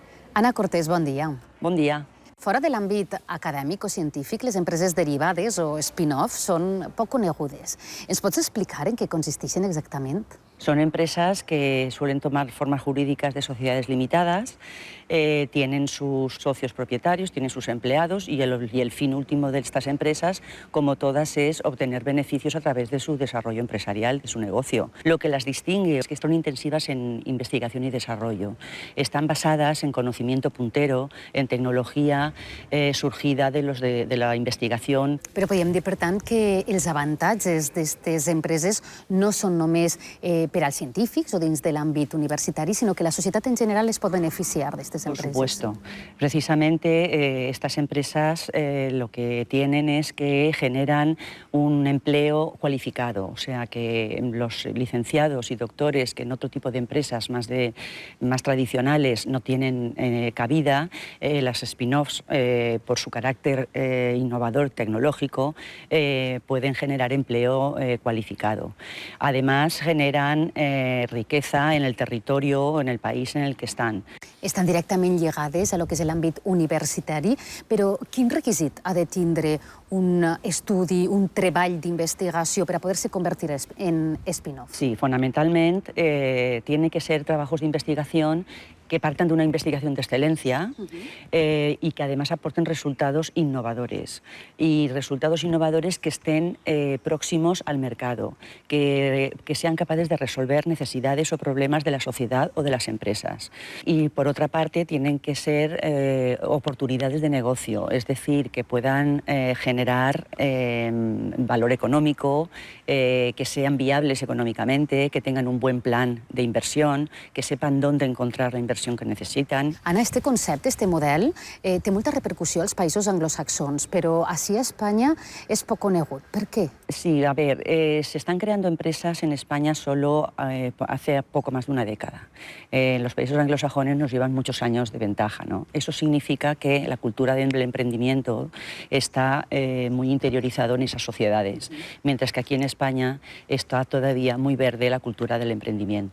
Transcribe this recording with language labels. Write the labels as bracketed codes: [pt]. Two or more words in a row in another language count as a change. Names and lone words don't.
[ca] Ana Cortés, bon dia. Bon dia. Fora de l'àmbit acadèmic o científic, les empreses derivades o spin-off són poc conegudes. Ens pots explicar en què consisteixen exactament? [es] Son empresas que suelen tomar formas jurídicas de sociedades limitadas, tienen sus socios propietarios, tienen sus empleados y el fin último de estas empresas, como todas, es obtener beneficios a través de su desarrollo empresarial, de su negocio. Lo que las distingue es que son intensivas en investigación y desarrollo. Están basadas en conocimiento puntero, en tecnología surgida de la investigación. [ca] Però podem dir, per tant, que els avantatges d'aquestes empreses no són només per als científics o dins de l'àmbit universitari, sino que la societat en general es pot beneficiar d'aquestes empreses. [es] Por supuesto. Precisamente estas empresas lo que tienen es que generan un empleo cualificado, o sea que los licenciados y doctores que en otro tipo de empresas más tradicionales no tienen cabida, las spin-offs por su carácter innovador tecnológico pueden generar empleo cualificado. Además generan riqueza en el territorio o en el país en el que estan. [ca] Estan directament lligades a lo que és l'àmbit universitari, però quin requisit ha de tindre un estudi, un treball d'investigació per a poder-se convertir en spin-off? [es] Sí, fundamentalmente tiene que ser trabajos de investigación que partan de una investigación de excelencia y que además aporten resultados innovadores. Y resultados innovadores que estén próximos al mercado, que sean capaces de resolver necesidades o problemas de la sociedad o de las empresas. Y por otra parte tienen que ser oportunidades de negocio, es decir, que puedan generar valor económico, que sean viables económicamente, que tengan un buen plan de inversión, que sepan dónde encontrar la inversión que necessiten. [ca] Ana, este concepte, este model, té molta repercussió als països anglosaxons, però així a Espanya és poc conegut. ¿Per qué? [es] Sí, a ver, se están creando empresas en España solo hace poco más de una década. Los países anglosajones nos llevan muchos años de ventaja, ¿no? Eso significa que la cultura del emprendimiento está muy interiorizado en esas sociedades, mientras que aquí en España está todavía muy verde la cultura del emprendimiento.